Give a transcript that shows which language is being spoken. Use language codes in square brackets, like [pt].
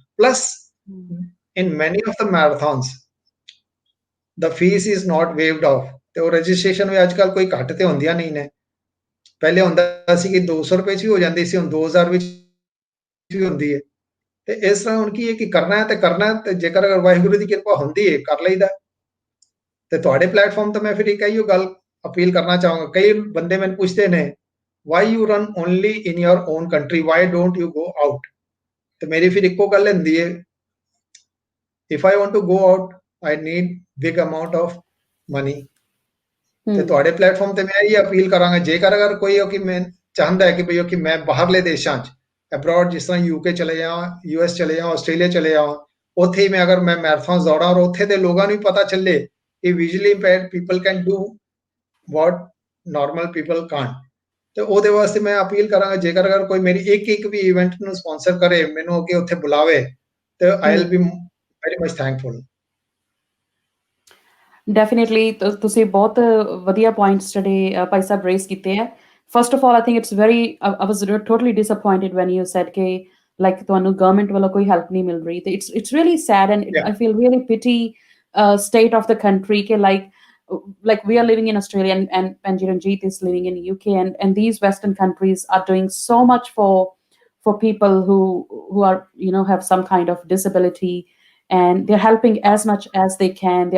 [en] plus in many of the marathons the fees is not waived off [pa] ਤੇ ਉਹ ਰਜਿਸਟ੍ਰੇਸ਼ਨ ਵੀ ਅੱਜ ਕੱਲ ਕੋਈ ਘੱਟ ਤੇ ਹੁੰਦੀਆਂ ਨਹੀਂ ਨੇ। ਪਹਿਲੇ ਹੁੰਦਾ ਸੀ ਕਿ 200 ਰੁਪਏ 'ਚ ਵੀ ਹੋ ਜਾਂਦੀ ਸੀ, ਹੁਣ 2000 ਵਿੱਚ ਵੀ ਹੁੰਦੀ ਹੈ। ਤੇ ਇਸ ਤਰ੍ਹਾਂ ਹੁਣ ਕੀ ਹੈ ਕਿ ਕਰਨਾ ਹੈ ਤੇ ਕਰਨਾ ਹੈ, ਤੇ ਜੇਕਰ ਅਗਰ ਵਾਹਿਗੁਰੂ ਦੀ ਕਿਰਪਾ ਹੁੰਦੀ ਹੈ ਕਰ ਲਈਦਾ। ਤੇ ਤੁਹਾਡੇ ਪਲੇਟਫਾਰਮ ਤੋਂ ਮੈਂ ਫਿਰ ਇੱਕ ਇਹੋ ਗੱਲ ਅਪੀਲ ਕਰਨਾ ਚਾਹੂੰਗਾ। ਕਈ ਬੰਦੇ ਮੈਨੂੰ ਪੁੱਛਦੇ ਨੇ [en] why you run only in your own country, why don't you go out? [pa] ਤੇ ਮੇਰੀ ਫਿਰ ਇੱਕੋ ਗੱਲ ਹੁੰਦੀ ਹੈ, [en] if I want to go out I need big amount of money। [pa] ਤੇ ਤੁਹਾਡੇ ਪਲੇਟਫਾਰਮ ਤੇ ਮੈਂ ਇਹ ਅਪੀਲ ਕਰਾਂਗਾ, ਜੇਕਰ ਅਗਰ ਕੋਈ ਹੋ ਕਿ ਮੈਂ ਚਾਹੁੰਦਾ ਹੈ ਕਿ ਭਈਓ ਕਿ ਮੈਂ ਬਾਹਰਲੇ ਦੇਸ਼ਾਂ 'ਚ ਅਬਰੋਡ ਜਿਸ ਤਰ੍ਹਾਂ ਯੂਕੇ ਚਲੇ ਜਾਵਾਂ, ਯੂਐਸ ਚਲੇ ਜਾਵਾਂ, ਆਸਟ੍ਰੇਲੀਆ ਚਲੇ ਜਾਵਾਂ, ਉੱਥੇ ਹੀ ਮੈਂ ਅਗਰ ਮੈਂ ਮੈਰਾਥਨ ਦੌੜਾਂ ਔਰ ਉੱਥੇ ਦੇ ਲੋਕਾਂ ਨੂੰ ਵੀ ਪਤਾ ਚੱਲੇ ਕਿ [en] Visually impaired people can do what normal people can't. [pa] ਤੇ ਉਹਦੇ ਵਾਸਤੇ ਮੈਂ ਅਪੀਲ ਕਰਾਂਗਾ, ਜੇਕਰ ਅਗਰ ਕੋਈ ਮੇਰੀ ਇੱਕ ਵੀ ਇਵੈਂਟ ਨੂੰ ਸਪਾਂਸਰ ਕਰੇ, ਮੈਨੂੰ ਅੱਗੇ ਉੱਥੇ ਬੁਲਾਵੇ ਤੇ [en] I will be very much thankful. [pa] Definitely ਤੁਸੀਂ ਬਹੁਤ ਵਧੀਆ ਪੁਆਇੰਟਸ ਜਿਹੜੇ ਭਾਈ ਸਾਹਿਬ ਰੇਜ਼ ਕੀਤੇ ਹੈ। [en] first of all I think it's very I was totally disappointed when you said [pa] ਕਿ ਲਾਈਕ ਤੁਹਾਨੂੰ ਗਵਰਨਮੈਂਟ ਵੱਲੋਂ ਕੋਈ ਹੈਲਪ ਨਹੀਂ ਮਿਲ ਰਹੀ। [en] ਤੇ it's really sad and I feel really pity state of the country ke like we are living in Australia and Jiranjit is living in UK and these Western countries are doing so much for people who are have some kind of disability, and they're helping as much as they can.